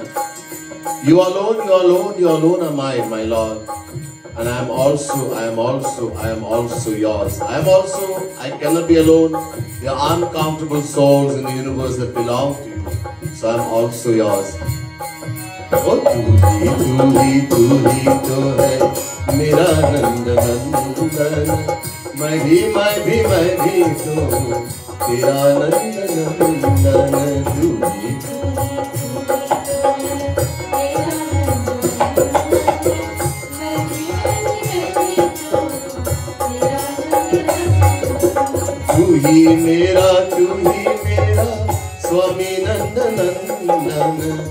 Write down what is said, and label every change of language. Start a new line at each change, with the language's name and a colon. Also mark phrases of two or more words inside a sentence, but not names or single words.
English: You alone are mine, my Lord. And I am also yours. I cannot be alone. There are uncountable souls in the universe that belong to you. So I am also yours.
Hindi: ओह, तू ही तो है, मेरा नंद नंदन. मैं भी तो, तेरा नंद नंदन. तू ही। तू ही मेरा, स्वामी नंद नंदन.